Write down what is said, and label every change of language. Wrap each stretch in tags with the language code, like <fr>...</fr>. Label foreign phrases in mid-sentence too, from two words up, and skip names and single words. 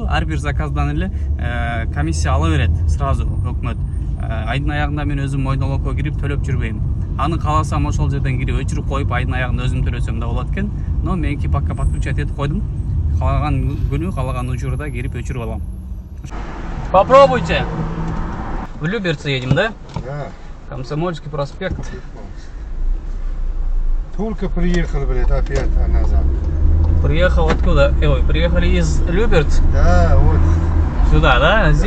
<ky>Ар бир заказдан эле комиссия ала берет сразу өкмөт. Айдын аягында мен өзүм мой налогко кирип төлөп жүрбөйм. Аны кааласам ошол жерден кирип өчүрүп коюп айдын аягында өзүм төлөсөм да болот экен. Но меники</ky> <ru>пока подключать</ru> <ky>этип койдум. Калаган күнү, калаган учурда кирип өчүрүп алам.</ky> <ru>Попробуйте. В Люберцы едем, да? Да. Комсомольский проспект. Только приехали, блядь, опять назад. Приехал откуда? Приехали из Люберц? Да, вот. Сюда, да? Здесь</ru>